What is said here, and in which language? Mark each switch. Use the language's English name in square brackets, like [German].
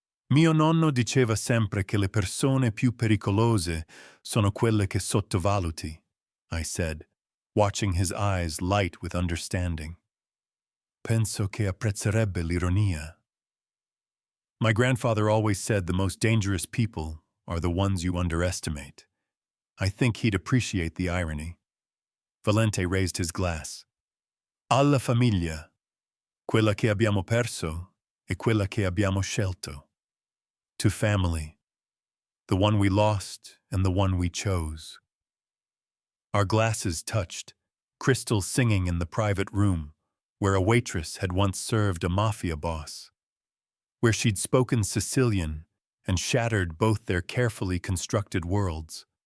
[Italian] Mio nonno diceva sempre che le persone più pericolose sono quelle che sottovaluti, [English] I said, watching his eyes light with understanding. [Italian] Penso che apprezzerebbe l'ironia. [English] My grandfather always said the most dangerous people are the ones you underestimate. I think he'd appreciate the irony. Valente raised his glass. [Italian] Alla famiglia, quella che abbiamo perso e quella che abbiamo scelto. [English] To family, the one we lost and the one we chose. Our glasses touched, crystals singing in the private room, where a waitress had once served a mafia boss, where she'd spoken Sicilian and shattered both their carefully constructed worlds.